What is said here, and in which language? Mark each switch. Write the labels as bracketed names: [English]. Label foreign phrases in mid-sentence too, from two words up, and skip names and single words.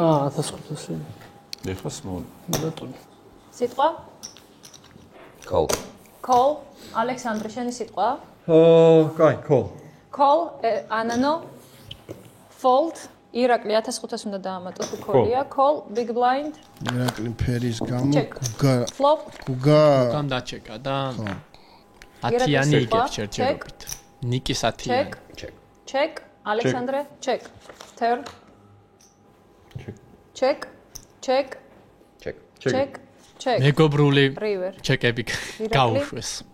[Georgian] 1500. ეხლა სმოლ. სიტყვა? Call. ალექსანდრე შენი სიტყვა? კაი, call. Call, ანანო. Fold. ირაკლი 1500 უნდა დაამატოს უქოლია. [English] Call, big blind. [Georgian] ირაკლი ფერის გამო flop. გუგა დაჩეკა და 10-იანი იგებს შერჩერობით. ნიკის 10-იანი. [English] Check. ალექსანდრე, check. Turn. [Georgian] Check. მეგობრული ჩეკები გაუშვეს.